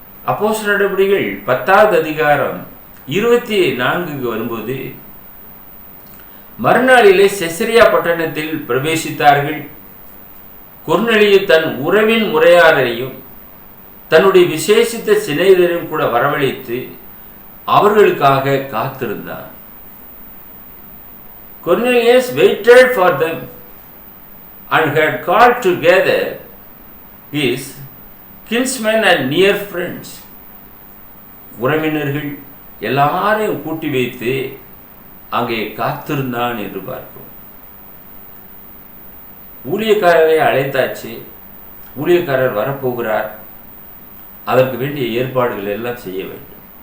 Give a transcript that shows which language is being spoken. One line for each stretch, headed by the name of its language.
Tamil: அப்போஸ்தலர் நடவடிக்கைகள் 10வது அதிகாரம் 24க்கு வரும்போது மறுநாளிலே செசரியா பட்டணத்தில் பிரவேசித்தார்கள். கொர்நேலியு தன் உறவின் முறையாரையும் தன்னுடைய விசேஷித்த சிநேகிதரையும் கூட வரவழைத்து அவர்களுக்காக காத்திருந்தான்.
English: Cornelius waited for them and had called together his kinsmen and near friends.
Tamil: உறவினர்கள் எல்லாரையும் கூட்டி வைத்து அங்கே காத்திருந்தான் என்று பார்க்கிறோம். ஊழியக்காரரை அழைத்தாச்சு, ஊழியக்காரர் வரப்போகிறார், அதற்கு வேண்டிய ஏற்பாடுகள் எல்லாம் செய்ய வேண்டும்.